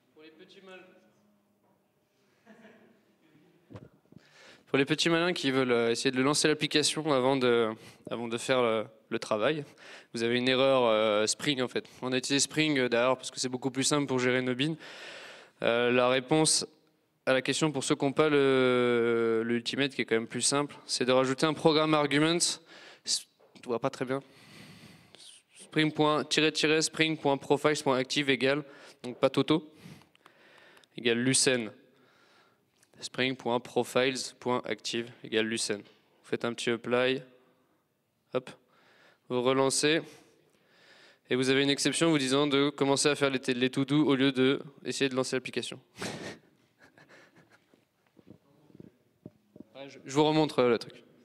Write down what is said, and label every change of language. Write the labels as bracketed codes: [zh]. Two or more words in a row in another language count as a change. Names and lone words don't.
[fr] Pour les petits malins qui veulent essayer de lancer l'application avant de faire le travail, vous avez une erreur Spring en fait. On a utilisé Spring d'ailleurs parce que c'est beaucoup plus simple pour gérer nos bins. La réponse à la question pour ceux qui n'ont pas l'Ultimate, qui est quand même plus simple, c'est de rajouter un programme argument. On ne voit pas très bien. Spring.-spring.profiles.active égale, donc pas Toto, égale Lucene. Spring.profiles.active égale Lucene. Vous faites un petit apply, hop, vous relancez, et vous avez une exception vous disant de commencer à faire les to-do au lieu d'essayer de lancer l'application. Je vous remontre le truc.